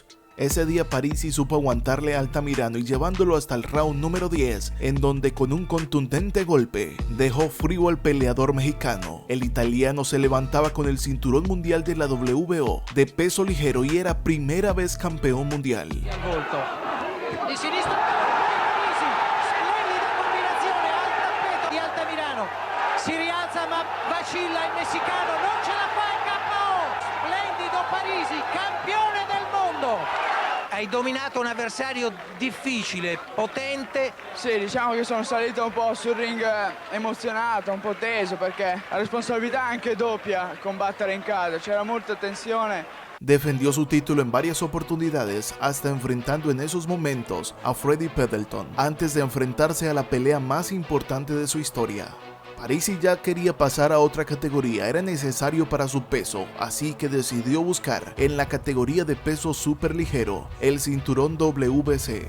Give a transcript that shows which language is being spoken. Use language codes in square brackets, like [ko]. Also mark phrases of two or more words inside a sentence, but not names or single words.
[es] Ese día Parisi supo aguantarle a Altamirano y llevándolo hasta el round número 10, en donde con un contundente golpe dejó frío al peleador mexicano. El italiano se levantaba con el cinturón mundial de la WBO de peso ligero y era primera vez campeón mundial. [it] Di sinistra Parisi, splendida combinazione al tappeto di Altamirano. Si rialza ma vacilla il messicano, non ce la fa in KO. Splendido Parisi, campione del mondo. Hai dominato un avversario difficile, potente. Sì, diciamo che sono salito un po' sul ring emozionato, un po' teso, perché la responsabilità è anche doppia combattere in casa, c'era molta tensione. [es] Defendió su título en varias oportunidades, hasta enfrentando en esos momentos a Freddie Pendleton, antes de enfrentarse a la pelea más importante de su historia. Parisi ya quería pasar a otra categoría, era necesario para su peso, así que decidió buscar en la categoría de peso superligero el cinturón WBC.